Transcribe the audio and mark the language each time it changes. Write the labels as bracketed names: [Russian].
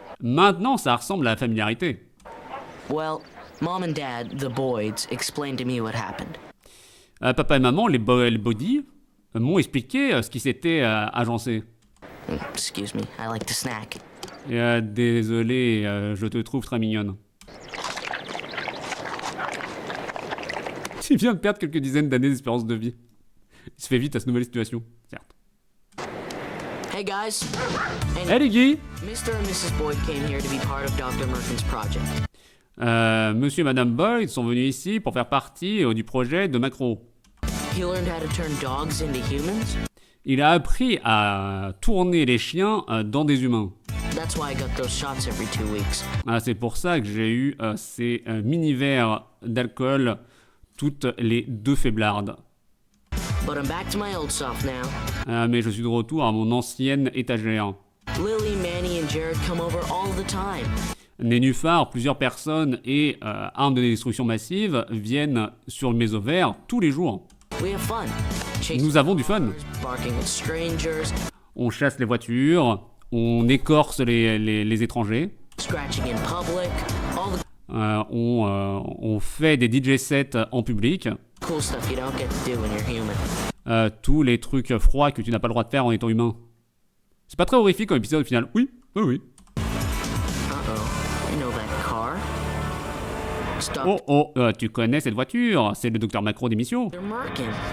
[French] Maintenant, ça ressemble à la familiarité. [English] Well, Mom and Dad, the Boyds, explained to me what happened. [French] Papa et maman, les Body, m'ont expliqué ce qui s'était agencé. [English] Excuse me, I like to snack. [French] Désolé, je te trouve très mignonne. Il vient de perdre quelques dizaines d'années d'espérance de vie. Il se fait vite à cette nouvelle situation, certes. [English] Hey guys. [French] Hey les Guy. [English] Mr. and Mrs. Boyd came here to be part of Dr. Merkin's project. [French] Monsieur et Madame Boyd sont venus ici pour faire partie du projet de Macro. [English] He learned how to turn dogs into humans. [French] Il a appris à tourner les chiens dans des humains. [English] That's why I got those shots every 2 weeks. [French] Ah, c'est pour ça que j'ai eu ces mini-verres d'alcool toutes les 2 faiblardes. [English] But I'm back to my old self now. [French] Mais je suis de retour à mon ancienne étagère. [English] Lily, Manny and Jared come over all the time. [French] Nénuphar, plusieurs personnes et armes de destruction massive viennent sur mes ovaires tous les jours. [English] We have fun. [French] Nous avons du fun. [English] Barking at strangers. [French] On chasse les voitures, on écorce les étrangers. [English] Scratching in public. All the [French] on fait des DJ sets en public. [English] cool stuff you don't get to do when you're human. [French] Tous les trucs froids que tu n'as pas le droit de faire en étant humain. C'est pas très horrifique comme épisode au final. Oui, oui, oui. [English] Uh-oh. You know that car? Stop. [French] Oh, oh, tu connais cette voiture? C'est le docteur Macro d'émission. [English] They're Merkin.